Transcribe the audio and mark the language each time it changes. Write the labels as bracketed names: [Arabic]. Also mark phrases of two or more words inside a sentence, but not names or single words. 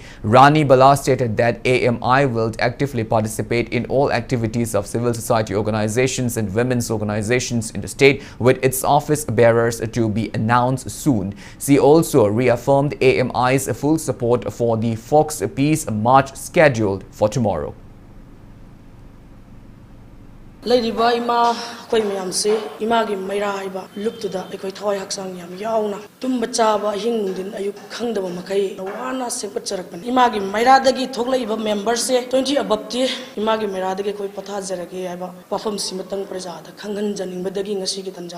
[English] Rani Bala stated that AMI will actively participate in all activities of civil society organizations and women's organizations in the state, with its office bearers to be announced soon. She also reaffirmed AMI's full support for the Fox Peace March scheduled for tomorrow. [Manipuri] Ladiba ima koi mayam se imagi maira haiba luptuda ekoi thoi haksang yam yauna tum bachaba hing din ayuk khangdaba makai wana sepat charakpan imagi maira dagi thoklaiba members se 20 above ti imagi maira dagi koi patha jarage haiba wafam simatang praja da khanghan janing badagi ngasi gi tanja